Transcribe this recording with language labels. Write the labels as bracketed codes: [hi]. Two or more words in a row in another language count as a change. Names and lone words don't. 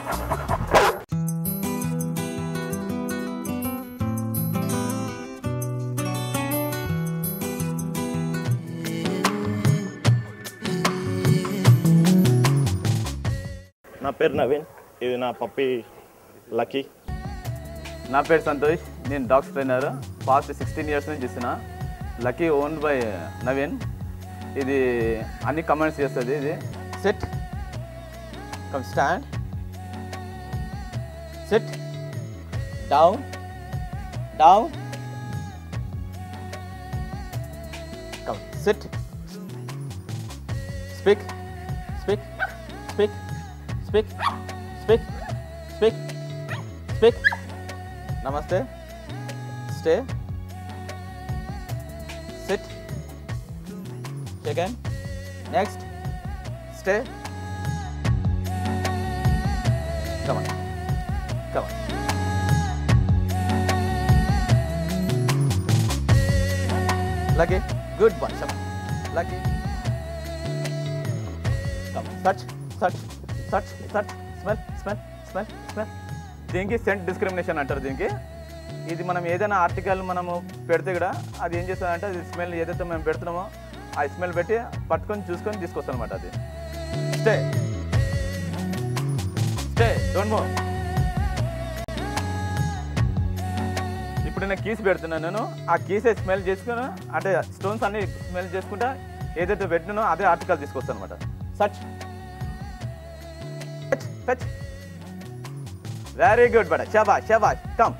[te] నా పేరు నవీన్. ఇది నా పప్పి లక్కీ. నా పేరు సంతోష్. నేను [en] dogs trainer. past 16 years [te] నుంచి ఇస్తున్నా. [en] Lucky owned by Naveen. [te] ఇది అన్ని కమెంట్స్ చేస్తుంది. ఇది [en] sit, come stand, sit, down, down, come sit, speak speak speak speak speak speak speak నమస్తే stay sit shake hand next stay come on Lucky good boy Lucky come touch smell దీనికి సెంట్ [te] డిస్క్రిమినేషన్ అంటారు దీనికి ఇది మనం ఏదైనా ఆర్టికల్ మనము పెడితే కూడా అది ఏం చేస్తుందంటే అది స్మెల్ ఏదైతే మేము పెడుతున్నామో ఆ స్మెల్ పెట్టి పట్టుకొని చూసుకొని తీసుకొస్తాం అనమాట అది [en] stay don't move [te] ఇప్పుడు నేను కీస్ పెడుతున్నాను నేను ఆ కీసే స్మెల్ చేసుకుని అంటే స్టోన్స్ అన్ని స్మెల్ చేసుకుంటా ఏదైతే పెట్టినానో అదే ఆర్టికల్ తీసుకొస్తాను అనమాట [en] search touch very good [te] బడ షబాష్ కమ్